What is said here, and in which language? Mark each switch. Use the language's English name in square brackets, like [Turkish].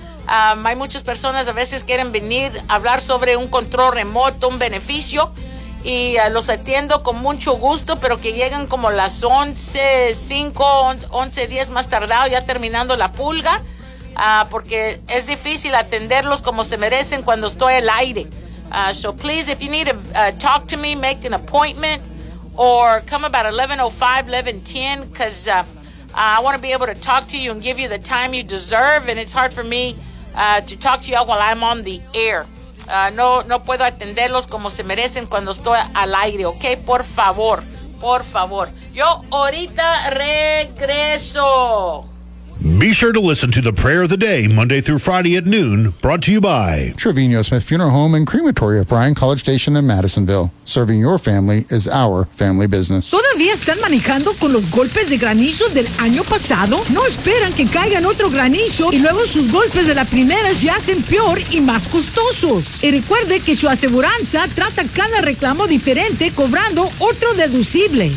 [Spanish] Hay muchas personas a veces quieren venir a hablar sobre un control remoto, un beneficio, y los atiendo con mucho gusto, pero que lleguen como las 11:05, 11:10 más tardado, ya terminando la pulga, porque es difícil atenderlos como se merecen cuando estoy al aire. [English] So please, if you need to talk to me, make an appointment, or come about 11:05, 11:10, because I want to be able to talk to you and give you the time you deserve, and it's hard for me to talk to you while I'm on the air. [Spanish] No puedo atenderlos como se merecen cuando estoy al aire, ¿ok? Por favor. Yo ahorita regreso. [English] Be sure to listen to the Prayer of the Day, Monday through Friday at noon, brought to you by Trevino Smith Funeral Home and Crematory of Bryan College Station in Madisonville. Serving your family is our family business. [Spanish] ¿Todavía están manejando con los golpes de granizo del año pasado? ¿No esperan que caigan otro granizo y luego sus golpes de la primera se hacen peor y más costosos? Y recuerde que su aseguranza trata cada reclamo diferente, cobrando otro deducible.